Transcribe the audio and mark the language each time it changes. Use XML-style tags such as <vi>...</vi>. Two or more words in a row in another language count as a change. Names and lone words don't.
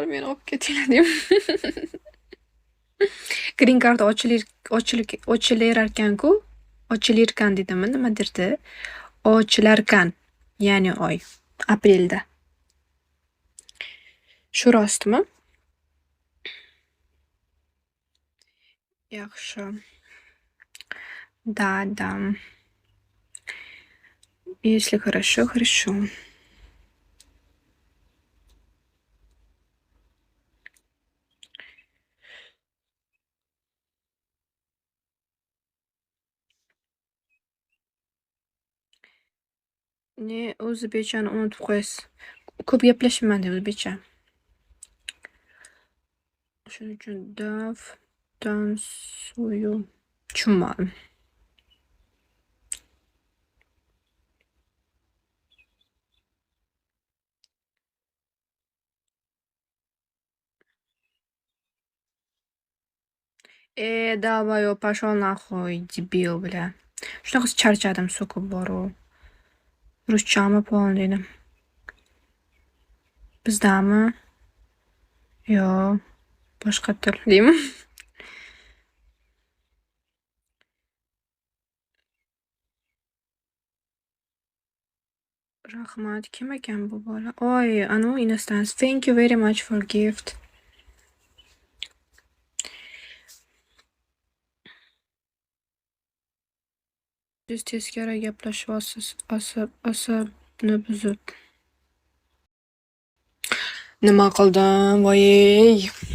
<uz>Meni olib ketinglar deyman.</uz> <en>Green card</en> <uz>ochilarkan-ku. Ochilirkan dedimi, nima derdi? Ochilarkan. Ya'ni oy. Aprelda. Shu rostmi? Yaxshi.</uz> <ru>Да. Если хорошо.</ru> <uz>Ne, o'zbekchani unutib qo'yasiz. Ko'p gaplashmayman o'zbekcha. Shuning uchun tansoyu tushunmadim.</uz> <ru>Давай, пошел нахуй, дебил, бля.</ru> <uz>Shunaqasi charchadim, so'kib borib. Ruschami polni dedim. Bizdami? Yo, boshqa til deymi? Rahmat, kim ekan bu bola? Oy, anu Instans.</uz> <en>Thank you very much for gift.</en> <uz>Siz teskari gaplashyapsiz, asabni buzib. Nima qildim, voy?</uz>